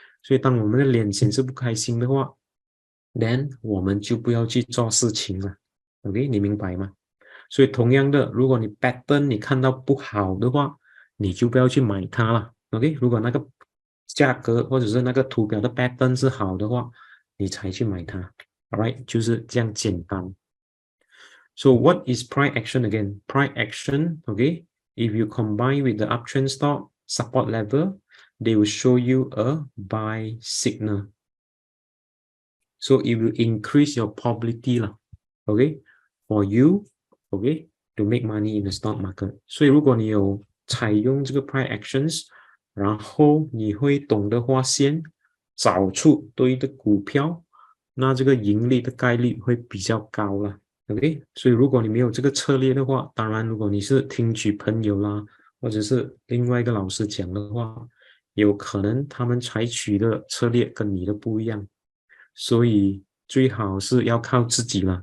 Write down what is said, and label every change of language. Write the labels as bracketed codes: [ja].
[zh] 所以当我们的脸显示不开心的话 ，then 我们就不要去做事情了 ，OK， 你明白吗？所以同样的，如果你 pattern 你看到不好的话，你就不要去买它了 ，OK。如果那个价格或者是那个图表的 pattern 是好的话，你才去买它 ，alright， 就是这样简单。 [en] So what is price action again? Price action, okay? If you combine with the uptrend stock support level, they will show you a buy signal. So it will increase your probability lah, okay, for you, okay, to make money in the stock market. [zh] 所以如果你有采用这个 price actions，然后你会懂得划线，找出对的股票，那这个盈利的概率会比较高了。 OK， 所以如果你没有这个策略的话，当然如果你是听取朋友啦，或者是另外一个老师讲的话，有可能他们采取的策略跟你的不一样，所以最好是要靠自己了。